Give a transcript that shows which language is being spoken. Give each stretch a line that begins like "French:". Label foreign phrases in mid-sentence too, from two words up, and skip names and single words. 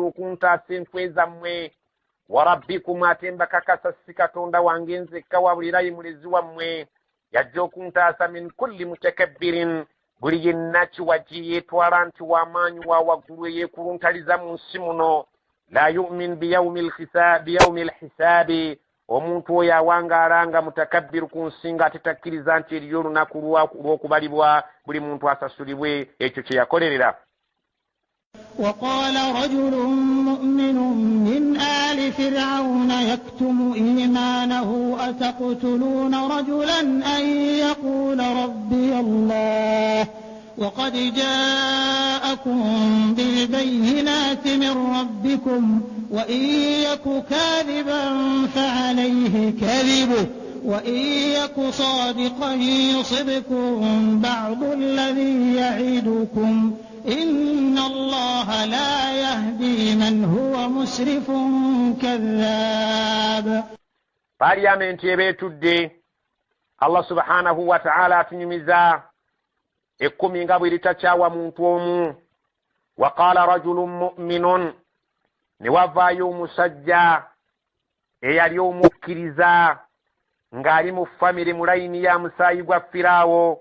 Ganda: okuntaasa enkwe zammwe,
Arabic: وربكم,
Ganda: ate mbakakasa si katonda wange nzekka wabula ye mulezi wammwe, yajja okuntaasa
Arabic: من كل متكبر,
Ganda: buli yenna kiwaji yeetwala nti w'amaanyi wa waggulu eyeekuluntaliza mu nsi muno,
Arabic: لا يؤمن بيوم الحساب,
Ganda: omuntu oyo awangaala nga mutakabbiru ku nsi nga atetakkiriza nti eriyo olunaku lw'okubalibwa buli muntu asasulibwe ekyo kye yakolerera.
Arabic: وقال رجل مؤمن من آل فرعون يكتم إيمانه أتقتلون رجلا أن يقول ربي الله وقد جاءكم بالبينات من ربكم وإن يك كاذبا فعليه كذبه وإن يك صادقا يصبكم بعض الذي يعدكم إن الله لا يهدي من هو مسرف كذاب.
Ganda: Parliamenti ebeetudde,
Arabic: الله سبحانه وتعالى
Ganda: atunyumiza ekkumi nga bwe litakyawa muntu omu.
Arabic: وقال رجل مؤمن,
Ganda: ne wavaayo omusajja eyali omukkiriza ng'ali mu famire mu layini ya musaayi gwa Firaawo.